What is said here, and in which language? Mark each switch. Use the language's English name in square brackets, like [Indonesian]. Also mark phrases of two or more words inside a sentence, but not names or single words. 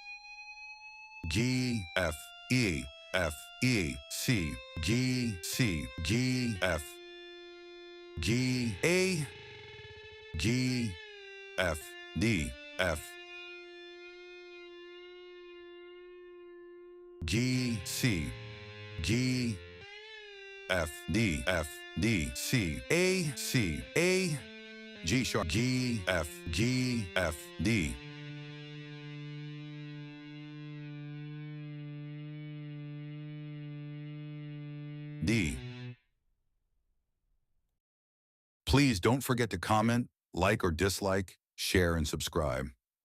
[English] G, F, E, F, E, C, G, C, G, F, G, A, G, F, D, F, G, C, G, F, D, F, D, C, A, G sharp, G, F, D, D. Please don't forget to comment, like or dislike, share, and subscribe.